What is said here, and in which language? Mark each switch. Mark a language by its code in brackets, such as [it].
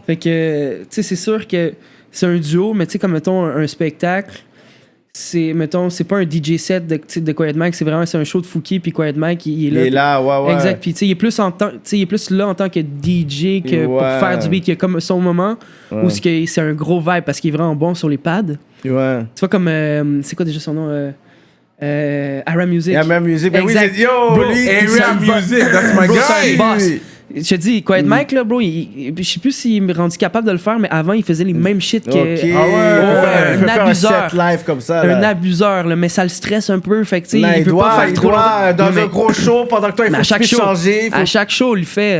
[fr] Fait que, tu sais, c'est sûr que c'est un duo, mais tu sais, comme, mettons, un spectacle, c'est pas un DJ set de Quiet Mike, c'est un show de Fouki, puis Quiet Mike, il est là. Il est là, ouais. Exact, puis tu sais, il est plus là en tant que DJ que pour faire du beat. Il y a comme son moment où c'est un gros vibe, parce qu'il est vraiment bon sur les pads. Ouais. Tu vois, comme, c'est quoi déjà son nom Area Music. Area Music. Ben oui, j'ai dit, yo, [en] bro, Area Music, that's my guy. [fr] Je te dis, Quiet Mike, là, bro, je sais plus s'il m'est rendu capable de le faire, mais avant, il faisait les mêmes shit que... un abuseur. Un set live comme ça, là. Un abuseur, là, mais ça le stresse un peu, fait que, tu sais, il veut pas faire trop longtemps. Dans un gros show, pendant que toi, il faut changer. À chaque show, il le fait.